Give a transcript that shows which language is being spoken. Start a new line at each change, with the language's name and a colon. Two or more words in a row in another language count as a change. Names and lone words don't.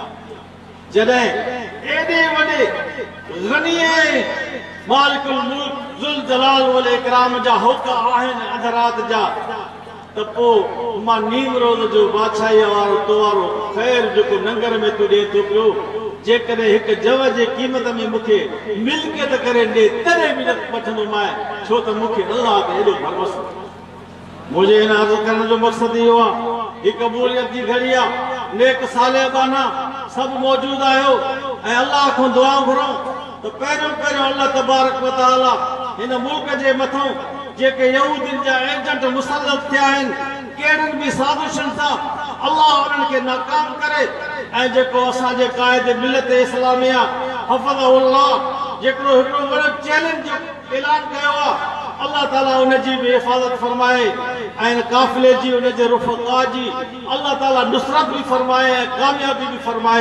Sindhi: जॾहिं एॾे वॾे ग़नीए
Arabic: مالك الملك ذو الجلال والإكرام
Sindhi: जा होका आहिनि अधु राति जा, त पोइ मां नीम रोज़ जो बादशाहीअ वारो तो वारो ख़ैर जेको नंगर में तूं ॾिए थो पियो, जेकॾहिं हिकु जव जे क़ीमत में मूंखे मिल्कियत करे ॾे तॾहिं बि न वठंदोमांइ, छो त मूंखे अल्लाह ते एॾो भरोसो। मुंहिंजे हिन अर्ज़ु करण जो मक़सदु इहो आहे, ही क़बूलियत जी घड़ी आहे, नेक साले बाना सभु मौजूदु आहियो ऐं अल्लाह खां दुआ घुरूं त पहिरियों
Arabic: الله تبارك وتعالى
Sindhi: हिन मुल्क जे मथां जेके यहूदियुनि जा एजेंट मुसलत थिया आहिनि, कहिड़ियुनि बि साज़िशुनि सां अल्लाह उन्हनि खे नाकाम करे, ऐं जेको असांजे क़ाइद मिलत इस्लामिया हफ़ज़हुल्लाह जेको हिकिड़ो वॾो चैलेंज जो ऐलान कयो आहे, अल्लाह ताला उन जी बि हिफ़ाज़त फरमाए ऐं काफ़िले जी उन जे रुफ़क़ा जी अल्लाह ताला नुसरत बि फरमाए ऐं कामयाबी बि फरमाए।